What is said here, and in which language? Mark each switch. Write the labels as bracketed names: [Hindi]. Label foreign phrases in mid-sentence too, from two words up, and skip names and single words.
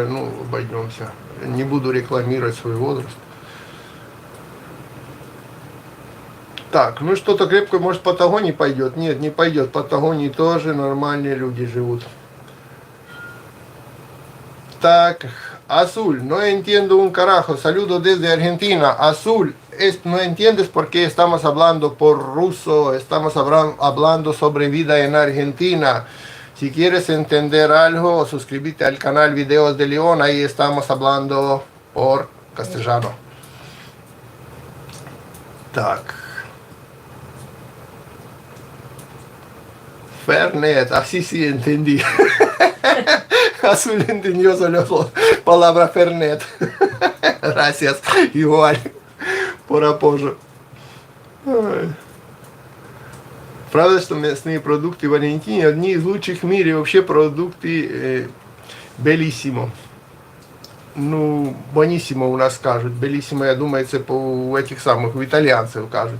[Russian] Ну, обойдемся. Не буду рекламировать свой возраст. Так, ну что-то крепкое, может, Патагонии пойдет? Нет, не пойдет. Патагонии тоже нормальные люди живут. Так, [Spanish] Azul, no entiendo un carajo. Saludo desde Argentina. Azul, no entiendes por qué estamos hablando por ruso. Estamos hablando sobre vida en Argentina. Si quieres entender algo, suscríbete al canal Videos de León. Ahí estamos hablando por castellano. Так. Fernet, así sí entendí. Azul entendió solo palabra Fernet. Gracias, igual, por apoyo. [Russian] Ай. Правда, что мясные продукты в Аргентине одни из лучших в мире. Вообще продукты белиссимо. Ну, бониссимо у нас скажут. Белиссимо, я думаю, это у этих самых, у итальянцев скажут.